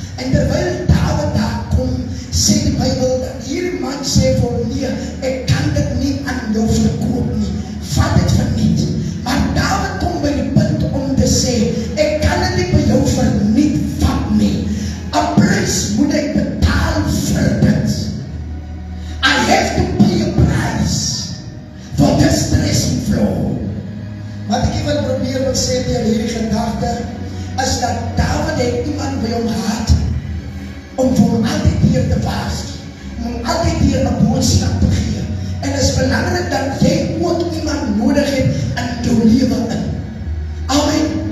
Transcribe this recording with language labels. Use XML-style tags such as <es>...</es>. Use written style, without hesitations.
<af>En terwyl Dawid daar kom, sê die Bybel dat hierdie man sê vir hom, nee, ek kan dit nie aan jou verkoop nie, vat dit verniet. Maar Dawid kom by die punt om te sê, ek kan dit nie by jou verniet vat nie. 'n Prys moet ek betaal vir dit.</af> <en>I have to pay a price for this threshing floor.</en> <af>Wat ek wil probeer wil sê deur hierdie gedagte, is dat Dawid het iemand by hom gehad om vir hom altyd hier te waarsku, om hom altyd hier 'n boodskap te gee. En het is belangrik dat jy ook iemand nodig het in jou lewe in. Amen.</af>